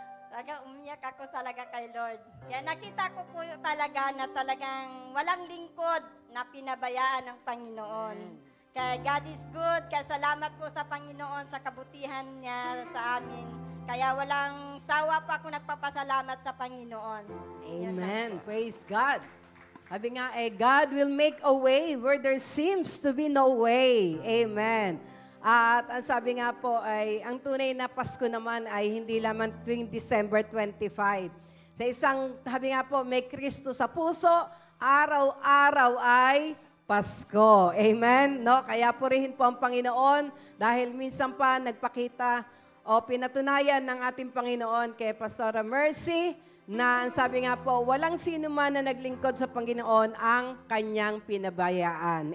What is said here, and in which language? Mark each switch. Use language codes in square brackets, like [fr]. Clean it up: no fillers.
[tl] Talaga, umiyak ako talaga kay Lord. Kaya nakita ko po talaga na talagang walang lingkod na pinabayaan ng Panginoon. Kaya [en] God is good. [tl] Kaya salamat po sa Panginoon sa kabutihan niya sa amin. Kaya walang sawa pa ako nagpapasalamat sa Panginoon. [en] Amen. Praise God. [tl] Sabi nga, [en] God will make a way where there seems to be no way. Amen. [tl] At ang sabi nga po ay, ang tunay na Pasko naman ay hindi lamang tuwing December 25. Sa isang, sabi nga po, may Kristo sa puso, araw-araw ay Pasko. Amen? No? Kaya purihin po ang Panginoon dahil minsan pa nagpakita o pinatunayan ng ating Panginoon kay Pastora Mercy na ang sabi nga po, walang sino man na naglingkod sa Panginoon ang kanyang pinabayaan.